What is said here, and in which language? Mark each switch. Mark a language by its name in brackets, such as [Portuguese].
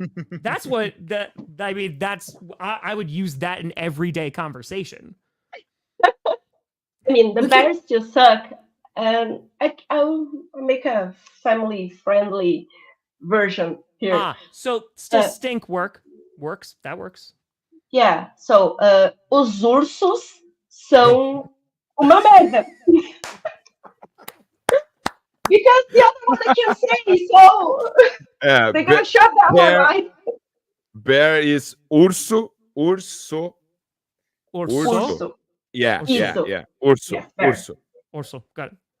[English] That's what I mean. I would use that in everyday conversation. I mean, the Bears still suck. I'll make a family-friendly version here. So still stink works. That works. Yeah. [Portuguese] So, os ursos são uma merda. [English] Because the other one I can't say, so they're gonna shut that one, bear, right? bear is urso. Urso. [Portuguese] Urso. [English] Yeah, yeah, [Portuguese] Isso. [English] yeah. Urso. Yes, bear. [Portuguese] Urso. [English] Orso. Got it.